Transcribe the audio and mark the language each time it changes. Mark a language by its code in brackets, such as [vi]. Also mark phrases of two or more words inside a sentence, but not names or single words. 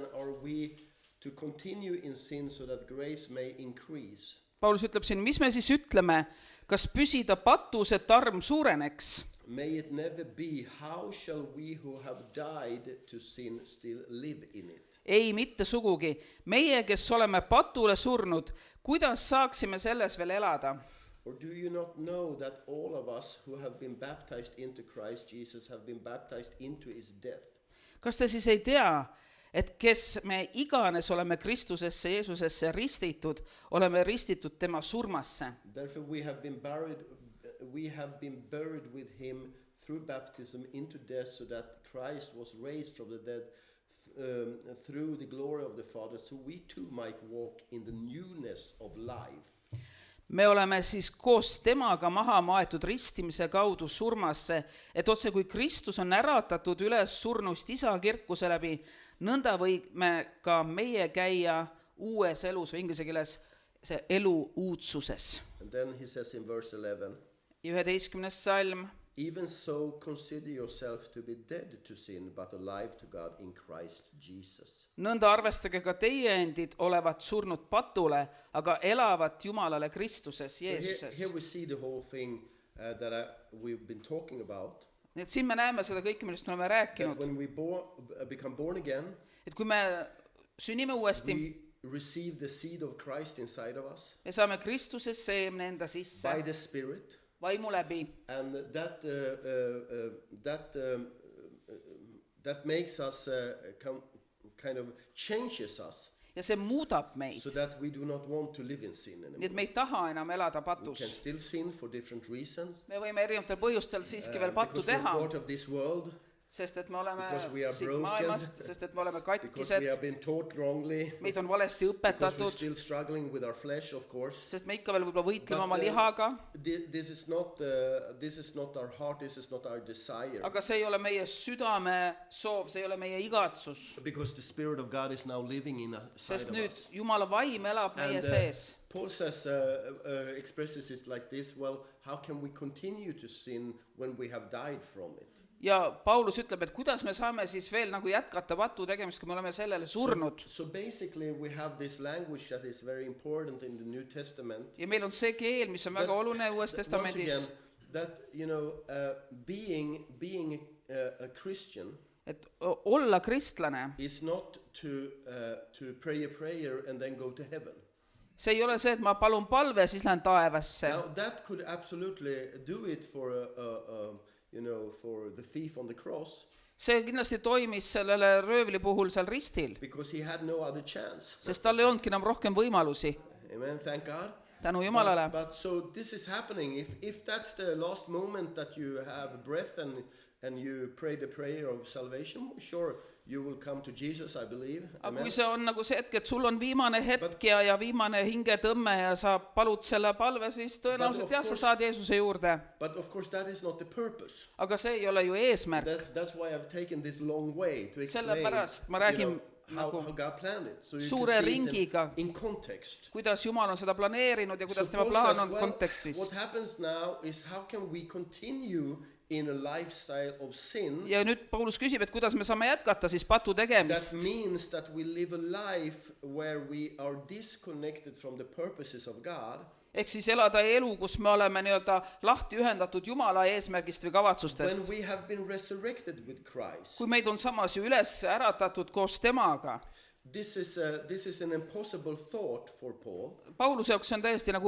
[en] Are we to continue in sin so that grace may increase? [et] Paulus ütleb siin, mis me siis ütleme, kas püsida patus, et arm suureneks? [en] May it never be. How shall we who have died to sin still live in it? [et] Ei, mitte sugugi. Meie, kes oleme patule surnud, kuidas saaksime selles veel elada? [en] Or do you not know that all of us who have been baptized into Christ Jesus have been baptized into his death? [et] Kas te siis ei tea, et kes me iganes oleme Kristusesse, Jeesusesse ristitud, oleme ristitud tema surmasse? [en] Therefore we have been buried with him through baptism into death, so that Christ was raised from the dead through the glory of the Father, so we too might walk in the newness of life. [et] Me oleme siis koos temaga maha maetud ristimise kaudu surmasse, et otse kui Kristus on äratatud üles surnust isa kirkuse läbi, nõnda võime ka meie käia uues elus või inglise keeles see elu uudsuses. [en] And then he says in verse 11, [et] 11. salm. [en] even so consider yourself to be dead to sin, but alive to God in Christ Jesus. [et] Nõnda arvestage ka teie endid olevat surnud patule, aga elavat Jumalale Kristuses, Jeesuses. [en] Here we see the whole thing that we've been talking about. [et] Nii et siin me näeme seda kõike, millest me oleme [en] That [et] rääkinud. [en] when we become born again, [et] Et kui me sünnime uuesti, [en] we receive the seed of Christ inside of us [et] me saame Kristuses seemne enda sisse [en] by the Spirit. [et] vaimu läbi. [en] And that makes us kind of changes us, [et] Ja see muudab meid. [en] so that we do not want to live in sin [et] Nii et [en] anymore. [et] me ei taha enam elada [en] We can [et] patus. [en] still sin for different reasons. [et] Me võime erinevatel põhjustel siiski veel pattu [en] Because we're [et] teha, [en] part of this world, [et] sest et me oleme [en] because we are [et] siit [en] broken, [et] maailmast, sest et me oleme [en] because we [et] katkised, [en] have been taught wrongly, [et] meid on valesti [en] because we're [et] õpetatud, [en] still struggling with our flesh, of course. [et] sest me ikka veel võib-olla võitleme [en] But, [et] oma lihaga, [en] This is not our heart, this is not our desire. [et] aga see ei ole meie südame soov, see ei ole meie igatsus. [en] Because the Spirit of God is now living inside [et] Sest [en] of [et] nüüd [en] us. [et] Jumala vaim elab meie [en] And [et] sees. [en] Paul says, expresses it like this, well, how can we continue to sin when we have died from it? [et] ja Paulus ütleb, et kuidas me saame siis veel nagu jätkata patu tegemist, kui me oleme sellele surnud. [en] So basically we have this language that is very important in the New Testament. [et] Ja meil on see keel, mis on väga oluline Uues [en] Once [et] Testamendis, [en] again, that being a Christian [et] et olla kristlane. [en] is not to pray a prayer and then go to heaven. [et] See ei ole see, et ma palun palve, siis lähen taevasse. [en] Now that could absolutely do it for for the thief on the cross, [et] See kindlasti toimis sellele röövli puhul seal ristil, [en] because he had no other chance. [et] sest tal ei olnudki enam rohkem võimalusi. [en] Amen. Thank God. [et] Tänu Jumalale. [en] But so this is happening. If that's the last moment that you have breath and you pray the prayer of salvation, sure, you will come to Jesus, I believe. [et] Aga [en] Amen. [et] kui see on nagu see hetk, et sul on viimane hetk ja viimane hingetõmme ja sa palud selle palve, siis tõenäoliselt jah, sa saad Jeesuse juurde. [en] But of course that is not the purpose. [et] Aga see ei ole ju eesmärk. [en] That's why I've taken this long way to explain [et] Sellepärast ma räägin [en] how [et] nagu [en] God planned it. So you [et] suure [en] can see it [et] ringiga. [en] in context. [et] Kuidas Jumal on seda planeerinud ja kuidas [en] So [et] tema [en] Paul [et] plaan [en] says, [et] on [en] well, [et] kontekstis. [en] what happens now is how can we continue in a lifestyle of sin? [et] Ja nüüd Paulus küsib, et kuidas me saame jätkata siis patu [en] That [et] tegemist. [en] means that we live a life where we are disconnected from the purposes of God. [et] Ehk siis elada elu, kus me oleme nii-öelda lahti ühendatud Jumala eesmärgist või kavatsustest. [en] When we have been resurrected with Christ. [et] Kui meid on samas ju üles äratatud koos temaga. [en] This is an impossible thought for Paul. [et] Pauluse jaoks on täiesti nagu